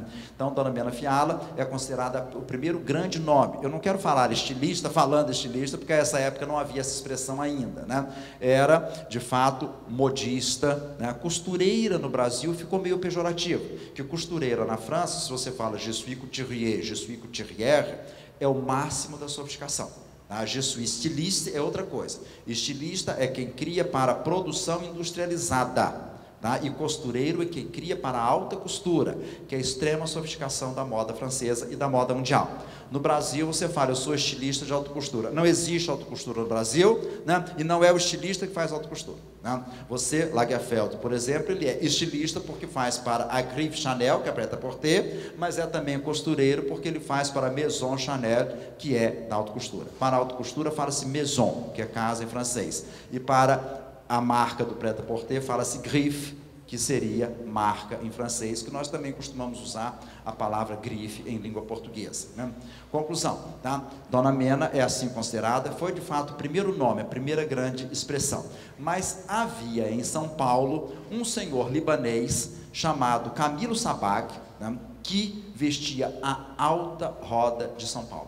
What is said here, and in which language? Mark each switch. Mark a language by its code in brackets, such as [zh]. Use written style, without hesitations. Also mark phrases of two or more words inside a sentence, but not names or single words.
[pt] Então, Dona Mena Fiala é considerada o primeiro grande nome. Eu não quero falar estilista, falando estilista, porque nessa época não havia essa expressão ainda, né? Era, de fato, modista, né? Costureira no Brasil ficou meio pejorativo, que costureira na França, se você fala [fr] je suis couturier, je suis couturière, [pt] é o máximo da sofisticação. A [fr] je suis styliste [pt] é outra coisa. Estilista é quem cria para a produção industrializada, tá? E costureiro é quem cria para a alta costura, que é a extrema sofisticação da moda francesa e da moda mundial. No Brasil, você fala, eu sou estilista de alta costura. Não existe alta costura no Brasil, né? E não é o estilista que faz alta costura, né? Você, Lagerfeld, por exemplo, ele é estilista porque faz para a Griff Chanel, que é prêt-à-porter, mas é também costureiro porque ele faz para a Maison Chanel, que é da alta costura. Para a alta costura fala-se maison, que é casa em francês. E para a marca do prêt-à-porter fala-se Griff, que seria marca em francês, que nós também costumamos usar a palavra grife em língua portuguesa, né? Conclusão, tá? Dona Mena é assim considerada, foi de fato o primeiro nome, a primeira grande expressão. Mas havia em São Paulo um senhor libanês chamado Camilo Sabag, né, que vestia a alta roda de São Paulo.